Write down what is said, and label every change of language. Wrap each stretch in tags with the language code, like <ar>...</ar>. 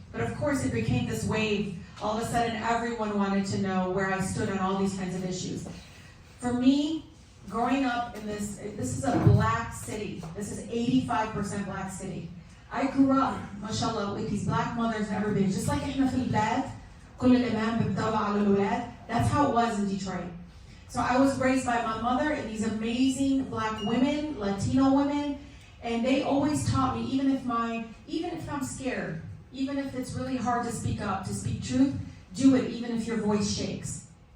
<en>But of course, it became this wave. All of a sudden, everyone wanted to know where I stood on all these kinds of issues. For me, growing up in this is a black city. This is 85% black city. I grew up, mashallah, with these black mothers and everybody. Just like</en> <ar>احنا في البلاد, كل الإمام بيطلع على الأولاد.</ar> <en>That's how it was in Detroit. So I was raised by my mother and these amazing black women, Latino women, and they always taught me, even if I'm scared, even if it's really hard to speak up, to speak truth, do it even if your voice shakes.</en>